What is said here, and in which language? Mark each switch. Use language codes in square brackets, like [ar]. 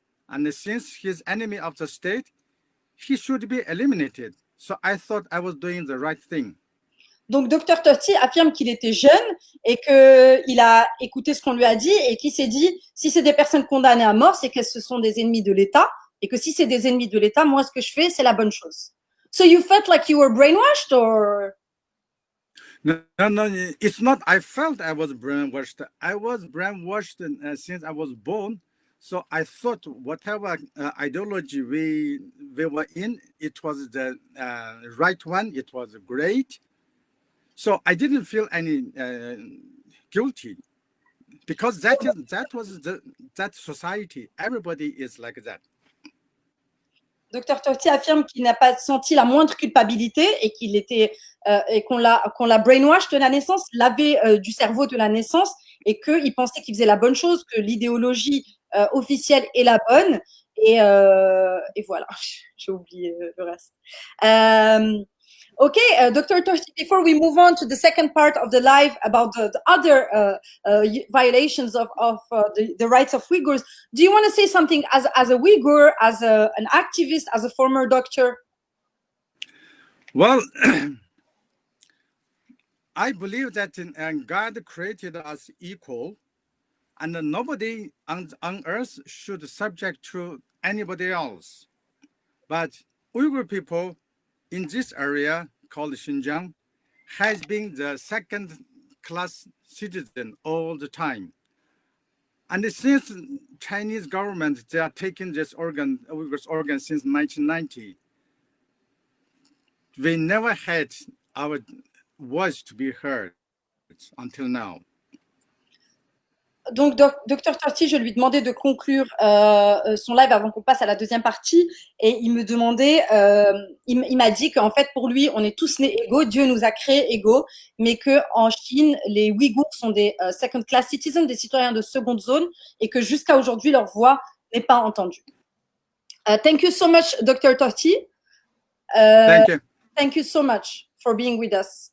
[en] And since he's enemy of the state, he should be eliminated. So I thought I was doing the right thing. [fr] Donc, Dr. Tosti affirme qu'il était jeune et qu'il a écouté ce qu'on lui a dit et qu'il s'est dit, si c'est des personnes condamnées à mort, c'est que ce sont des ennemis de l'État et que si c'est des ennemis de l'État, moi, ce que je fais, c'est la bonne chose. [en] So you felt like you were brainwashed or? No, it's not. I felt I was brainwashed. I was brainwashed since I was born. So I thought whatever ideology we were in, it was the right one. It was great. So I didn't feel any guilty, because that was that society. Everybody is like that. [fr] Dr. Tosti affirme qu'il n'a pas senti la moindre culpabilité et qu'il était et qu'on l'a brainwash de la naissance, lavé du cerveau de la naissance, et qu'il pensait qu'il faisait la bonne chose, que l'idéologie officielle est la bonne. Et voilà, j'ai oublié le reste. [en] Okay, Dr. Toshi, before we move on to the second part of the live about the other violations of the rights of Uyghurs, do you want to say something as a Uyghur, as an activist, as a former doctor? Well, I believe that God created us equal, and nobody on earth should subject to anybody else. But Uyghur people in this area called Xinjiang has been the second-class citizen all the time. And since Chinese government, they are taking this Uyghurs organ since 1990. We never had our voice to be heard until now. [fr] Donc, Dr. Torti, je lui demandais de conclure son live avant qu'on passe à la deuxième partie. Et il me demandait, il m'a dit qu'en fait, pour lui, on est tous nés égaux. Dieu nous a créés égaux. Mais qu'en Chine, les Ouïghours sont des [en] second-class citizens, [fr] des citoyens de seconde zone. Et que jusqu'à aujourd'hui, leur voix n'est pas entendue. [en] Thank you so much, Dr. Torti. Thank you. Thank you so much for being with us.